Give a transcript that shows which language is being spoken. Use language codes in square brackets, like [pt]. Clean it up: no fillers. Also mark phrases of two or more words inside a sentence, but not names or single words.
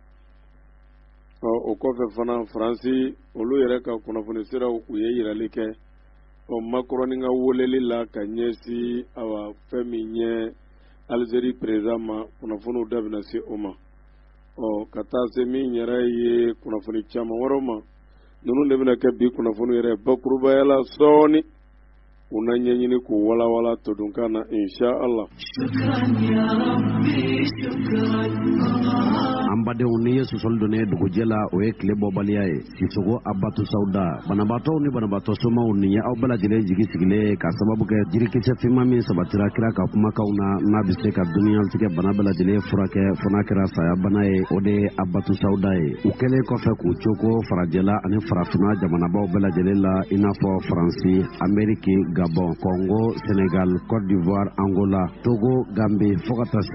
[bm] o kɔfɛ fana Faransi olu yɛrɛ ka kunnafoni siraw u ye yirali kɛ Macron ka weleli la ka ɲɛsi fɛn min ye Algérie président ma kunnafoniw da bɛna se o ma ka taa se min yɛrɛ ye kunnafoni caman wɛrɛw ma ninnu de bɛna kɛ bi kunnafoni yɛrɛ bakurubaya la sɔɔni u na ɲɛɲini k'u walawala todunkan na [ar] إن شاء الله [bm] an badenw ni ye sɔsɔli donnen dugujɛ la o ye tile bɔbaliya ye Sisoko Abatu Sauda banabaatɔw ni banabaatɔ somaw nin ye aw bɛɛ lajɛlen jigi sigilen ka sababu kɛ jirikisɛ finman min sabatira kira ka kumakanw na n'a bɛ se ka duniyatigɛ bana bɛɛ lajɛlen furakɛ fo n'a kɛra saya bana ye o de ye Abatu Sauda ye u kɛlen kɔfɛ k'u cogo farajɛla ani farafinna jamanabaw bɛɛ lajɛlen la i n'a fɔ Faransi Amérique Gabon Congo Sénégal Côte d'Ivoire Angola Togo Gambie fo ka taa se